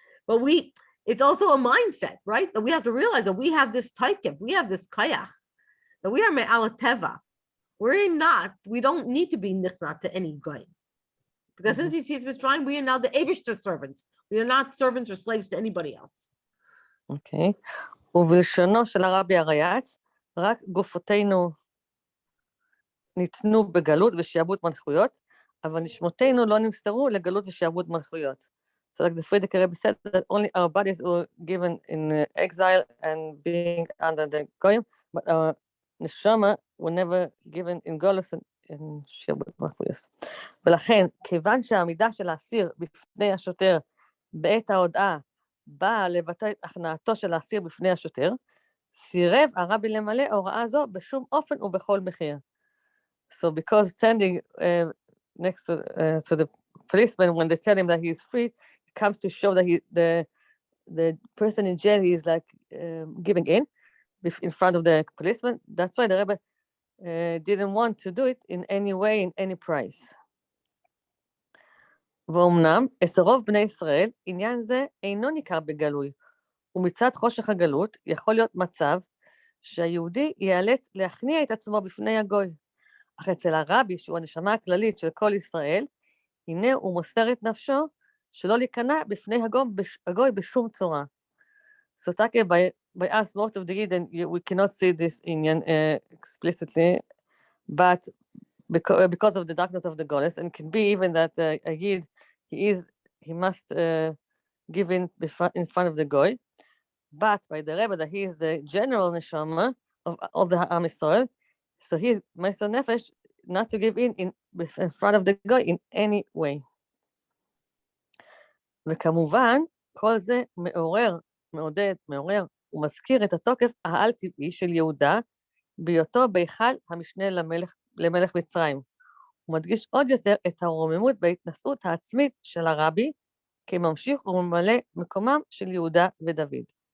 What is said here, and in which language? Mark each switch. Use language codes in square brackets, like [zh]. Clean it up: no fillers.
[en] But it's also a mindset, right? That we have to realize that we have this taikif, we have this kayach, that we are me'al teva. We don't need to be nichnat to any goy. Because since Yetzias Mitzrayim, we are now the Eibishter servants. We are not servants or slaves to anybody else. Okay. [he] ובלשונו של הרבי הרייץ, רק גופותינו ניתנו בגלות ושיעבוד מלכויות, אבל נשמותינו לא נמסרו לגלות ושיעבוד מלכויות. [en] So like the Friedrich Rebbe said, that only our bodies were given in exile and being under the goyim, but our neshama were never given in golus and שיעבוד מלכויות. [he] ולכן, כיוון שהעמידה של האסיר בפני השוטר בעת ההודעה באה לבטא את הכנעתו של האסיר בפני השוטר, סירב הרבי למלא הוראה זו בשום אופן ובכל מחיר. [en] So because standing next to the policeman, when they tell him that he's free, it comes to show that the person in jail, he is like giving in front of the policeman. That's why the Rebbe didn't want to do it in any way, in any price. [he] ואומנם, אצל רוב בני ישראל, עניין זה אינו ניכר בגלוי, ומצד חושך הגלות יכול להיות מצב שהיהודי ייאלץ להכניע את עצמו בפני הגוי. אך אצל הרבי, שהוא הנשמה הכללית של כל ישראל, הנה הוא מוסר את נפשו שלא להיכנע בפני הגוי בשום צורה. [en] So by us, most of the Yidden, we cannot see this Inyan explicitly, but because of the darkness of the goddess, and it can be even that a Yid, he must give in front of the goy, but by the Rebbe that he is the general neshama of all the Am Yisrael, so he's Meiser Nefesh not to give in front of the goy in any way. [he] וכמובן, כל זה מעורר ומזכיר את התוקף העל-טבעי של יהודה בהיותו בהיכל המשנה למלך מצרים. הוא מדגיש עוד יותר את הרוממות בהתנשאות העצמית של הרבי כממשיך וממלא מקומם של יהודה ודוד.